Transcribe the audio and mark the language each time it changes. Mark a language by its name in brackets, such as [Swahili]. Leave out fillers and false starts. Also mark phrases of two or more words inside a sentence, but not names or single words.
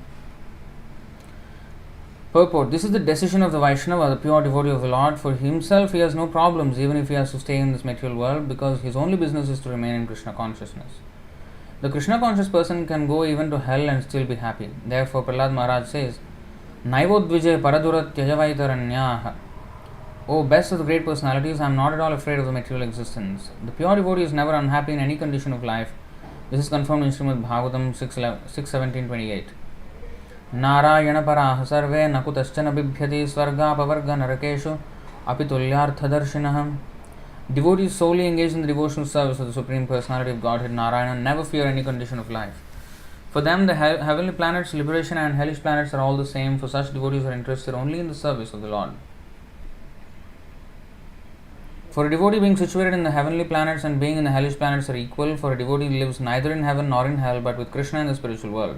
[English] Purport. This is the decision of the Vaishnava, the pure devotee of the Lord. For himself, he has no problems even if he has to stay in this material world, because his only business is to remain in Krishna consciousness. The Krishna conscious person can go even to hell and still be happy. Therefore, Prahlad Maharaj says, [Sanskrit] Naivodvijay paradurat tyajavaitaranyah. [English] O best of the great personalities, I am not at all afraid of the material existence. The pure devotee is never unhappy in any condition of life. This is confirmed in Srimad Bhagavatam 6.17.28. [Sanskrit] Narayana paraha sarve nakutaschana bibhyati svarga pavarga narakeshu apitulyartha darshinaham. [English] Devotees solely engaged in the devotional service of the Supreme Personality of Godhead Narayana never fear any condition of life. For them, the heavenly planets, liberation, and hellish planets are all the same. For such devotees are interested only in the service of the Lord. For a devotee, being situated in the heavenly planets and being in the hellish planets are equal, for a devotee lives neither in heaven nor in hell, but with Krishna in the spiritual world.